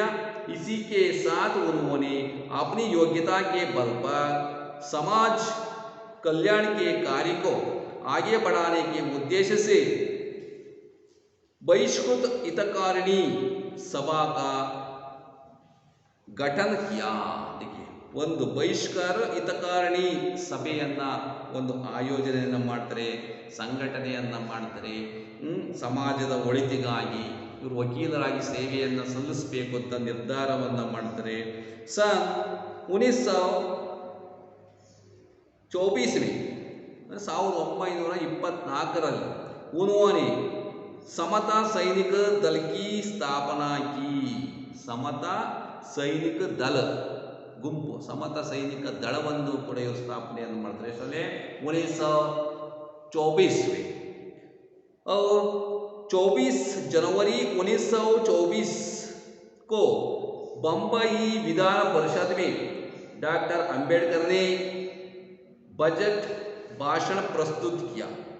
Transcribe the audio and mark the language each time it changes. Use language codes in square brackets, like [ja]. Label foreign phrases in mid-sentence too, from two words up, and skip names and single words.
[hi] इसी के साथ उन्होंने अपनी योग्यता के बल पर समाज कल्याण के कार्य को आगे बढ़ाने के उद्देश्य से बहिष्कृत हितकारिणी सभा का गठन किया. [kn] देखिए ಒಂದು ಬಹಿಷ್ಕಾರ ಹಿತಕಾರಣಿ ಸಭೆಯನ್ನು ಒಂದು ಆಯೋಜನೆಯನ್ನು ಮಾಡ್ತಾರೆ, ಸಂಘಟನೆಯನ್ನು ಮಾಡ್ತಾರೆ. ಸಮಾಜದ ಒಳಿತಿಗಾಗಿ ಇವರು ವಕೀಲರಾಗಿ ಸೇವೆಯನ್ನು ಸಲ್ಲಿಸಬೇಕು ಅಂತ ನಿರ್ಧಾರವನ್ನು ಮಾಡ್ತಾರೆ. [hi] सन 1924 में 1924ರಲ್ಲಿ उन्होंने समता सैनिक दल की स्थापना की. [kn] समता सैनिक दल ಗುಂಪು ಸಮತ ಸೈನಿಕ ದಳವನ್ನು ಕೂಡ ಇವರು ಸ್ಥಾಪನೆಯನ್ನು ಮಾಡ್ತಾರೆ. [hi] ಎಷ್ಟರಲ್ಲಿ 1924 और 24 जनवरी 1924 को बम्बई विधान परिषद में डॉक्टर अंबेडकर ने बजट भाषण प्रस्तुत किया.